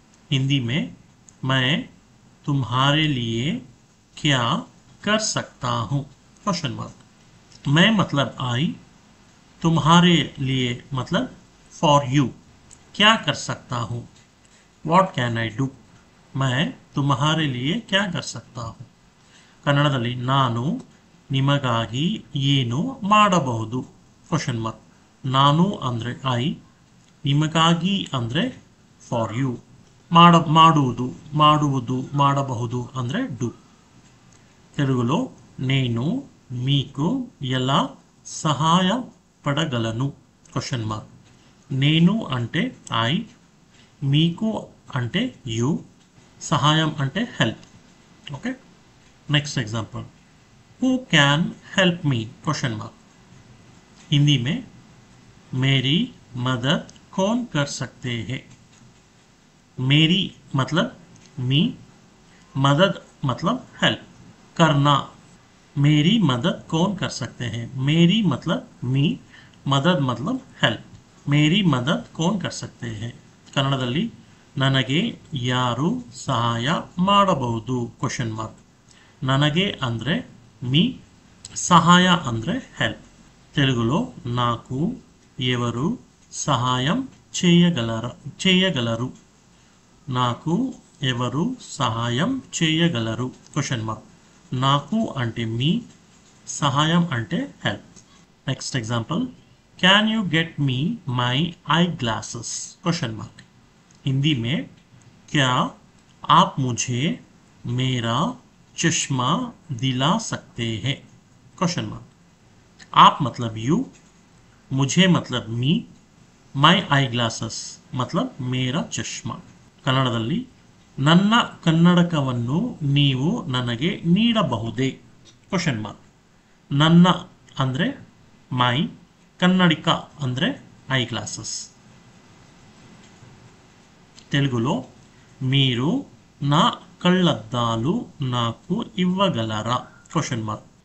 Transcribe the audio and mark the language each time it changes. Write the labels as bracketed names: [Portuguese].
[Hindi] हिंदी में मैं तुम्हारे लिए क्या कर सकता हूँ? Question mark. मैं मतलब आई, तुम्हारे लिए मतलब फॉर यू, क्या कर सकता हूँ. [English] what can I do, [Hindi] मैं तुम्हारे लिए क्या कर सकता हूँ. [Kannada] ಕನ್ನಡದಲ್ಲಿ ನಾನು ನಿಮಗಾಗಿ ಏನು ಮಾಡಬಹುದು? Question mark. ನಾನು ಅಂದರೆ ಐ, ನಿಮಗಾಗಿ ಅಂದರೆ ಫಾರ್ ಯು, ಮಾಡುವುದು ಮಾಡುವುದು ಮಾಡಬಹುದು ಅಂದರೆ ಡು. [Telugu] తెలుగులో నేను మీకు ఎలా సహాయపడగలను క్వశ్చన్ మార్క్. నేను అంటే ఐ, మీకు అంటే యూ, సహాయం అంటే help. [English] Okay, next example. Who can help me question mark. [Hindi] Hindi में मेरी मदद कौन कर सकते हैं. मेरी मतलब मी, मदद मतलब हेल्प, करना. मेरी मदद कौन कर सकते हैं. मेरी मतलब मी, मदद मतलब हेल्प. मेरी मदद कौन कर सकते हैं. [Kannada] ಕನ್ನಡದಲ್ಲಿ ನನಗೆ ಯಾರು ಸಹಾಯ ಮಾಡಬಹುದು ಕ್ವೆಶ್ಚನ್ ಮಾರ್ಕ್. ನನಗೆ ಅಂದರೆ మీ, సహాయ ಅಂದರೆ హెల్ప్. [Telugu] తెలుగులో నాకు ఎవరు సహాయం చేయగలరు. నాకు ఎవరు సహాయం చేయగలరు క్వశ్చన్ మార్క్. నాకు అంటే మీ, సహాయం అంటే help. [English] Next example. Can you get me my eye glasses question mark. [Hindi] Hindi में क्या आप मुझे मेरा चश्मा दिला सकते हैं क्वेश्चन मार्क. आप मतलब यू, मुझे मतलब मी, ಮೈ ಐ ಗ್ಲಾಸಸ್ ಮತ್ಲಬ್ ಮೇರಾ ಚಶ್ಮಾ. [Kannada] ಕನ್ನಡದಲ್ಲಿ ನನ್ನ ಕನ್ನಡಕವನ್ನು ನೀವು ನನಗೆ ನೀಡಬಹುದೇ ಕ್ವಶನ್ ಮಾರ್ಕ್. ನನ್ನ ಅಂದರೆ ಮೈ, ಕನ್ನಡಿಕ ಅಂದರೆ ಐ ಗ್ಲಾಸಸ್. [Telugu] తెలుగులో మీరు నా కళ్ళద్దాలు నాకు ఇవ్వగలరా క్వశ్చన్ మార్క్.